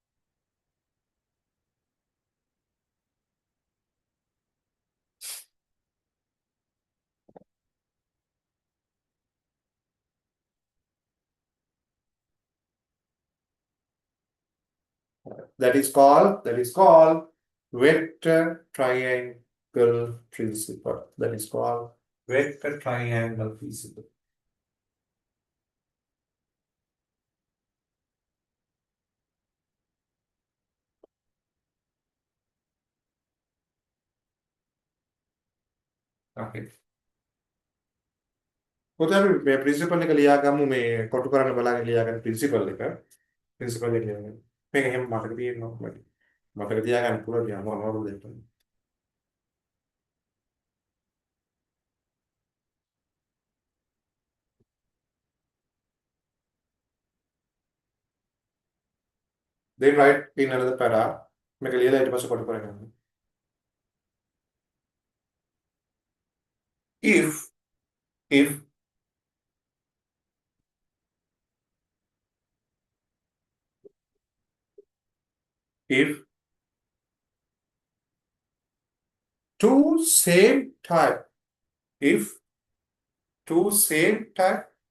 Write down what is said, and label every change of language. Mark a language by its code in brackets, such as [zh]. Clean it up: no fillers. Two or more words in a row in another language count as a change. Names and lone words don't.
[en] That is called vector triangle principle. That is called vector triangle principle. Okay. [si] පොතේ අපි මේ ප්‍රින්සිපල් එක ලියාගමු මේ කොටු කරන්න බලන්න ලියාගන්න ප්‍රින්සිපල් එක. ප්‍රින්සිපල් එක ලියන්න. මේක එහෙම මතක තියෙනවා මට. මතක තියාගන්න පුළුවන් යා මොනවද දෙන්න. [en] Then write in another para. [si] මේක ලියලා ඊට පස්සේ කොටු කරගන්න. [en] If if two same type if two same type